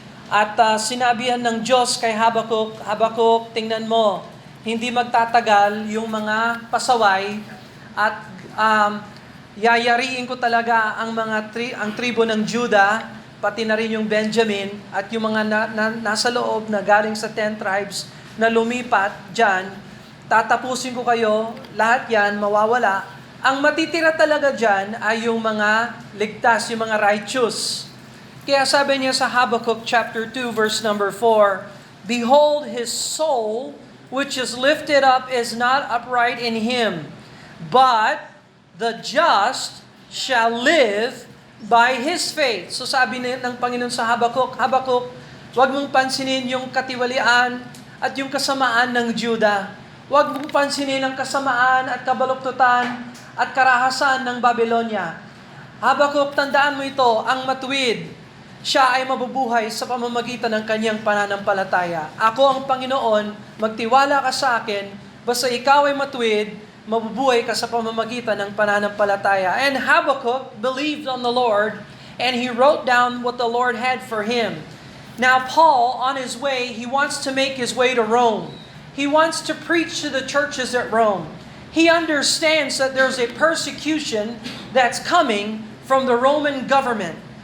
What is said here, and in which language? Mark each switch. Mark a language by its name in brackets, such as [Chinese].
[Filipino] At sinabihan ng Diyos kay Habakkuk, Habakkuk, tingnan mo, hindi magtatagal yung mga pasaway at yayariin ko talaga ang ang tribo ng Juda, pati na rin yung Benjamin at yung mga nasa loob na galing sa 10 tribes na lumipat dyan. Tatapusin ko kayo, lahat yan mawawala. Ang matitira talaga dyan ay yung mga ligtas, yung mga righteous. Kaya sabi niya sa Habakkuk [English] chapter 2 verse number 4, Behold, his soul which is lifted up is not upright in him, but the just shall live by his faith. [Filipino] So sabi ng Panginoon sa Habakkuk, Habakkuk, huwag mong pansinin yung katiwalian at yung kasamaan ng Juda. Huwag mong pansinin ang kasamaan at kabaluktutan at karahasan ng Babylonia. Habakuk, tandaan mo ito, ang matuwid, siya ay mabubuhay sa pamamagitan ng kanyang pananampalataya. Ako ang Panginoon, magtiwala ka sa akin, basta ikaw ay matuwid, mabubuhay ka sa pamamagitan ng pananampalataya. [English] And Habakkuk believed on the Lord, and he wrote down what the Lord had for him. Now Paul, on his way, he wants to make his way to Rome. He wants to preach to the churches at Rome. He understands that there's a persecution that's coming from the Roman government.